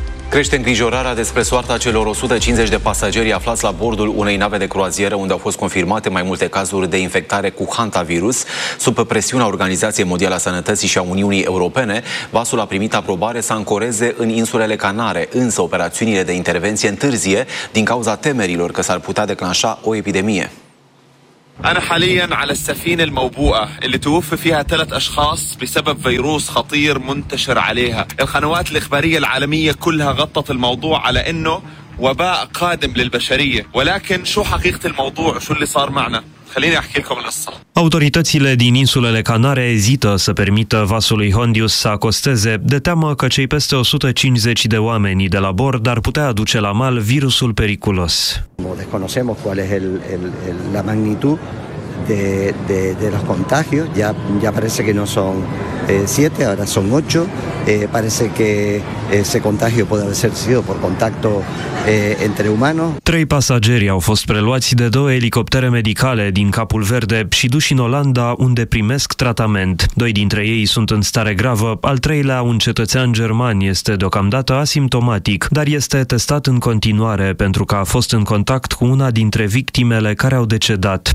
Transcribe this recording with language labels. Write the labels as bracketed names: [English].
[Romanian] Crește îngrijorarea despre soarta celor 150 de pasageri aflați la bordul unei nave de croazieră unde au fost confirmate mai multe cazuri de infectare cu hantavirus. Sub presiunea Organizației Mondiale a Sănătății și a Uniunii Europene, vasul a primit aprobare să ancoreze în insulele Canare, însă operațiunile de intervenție întârzie din cauza temerilor că s-ar putea declanșa o epidemie. [Arabic] أنا حاليا على السفينة الموبوءة اللي توفى فيها ثلاث أشخاص بسبب فيروس خطير منتشر عليها القنوات الإخبارية العالمية كلها غطت الموضوع على إنه وباء قادم للبشرية ولكن شو حقيقة الموضوع شو اللي صار معنا خليني أحكي لكم القصة. [Romanian] Autoritățile din insulele Canare ezită să permită vasului Hondius să acosteze de teamă că cei peste 150 de oameni de la bord ar putea aduce la mal virusul periculos. [Spanish] Desconocemos cuál es la magnitud de los contagios. Ya parece que no son 7, ahora son 8. Parece que ese contagio puede haber sido por contacto entre humanos. [Romanian] 3 pasageri au fost preluați de 2 elicoptere medicale din Capul Verde și duși în Olanda, unde primesc tratament. 2 dintre ei sunt în stare gravă, al treilea, un cetățean german, este deocamdată asimptomatic, dar este testat în continuare pentru că a fost în contact cu una dintre victimele care au decedat.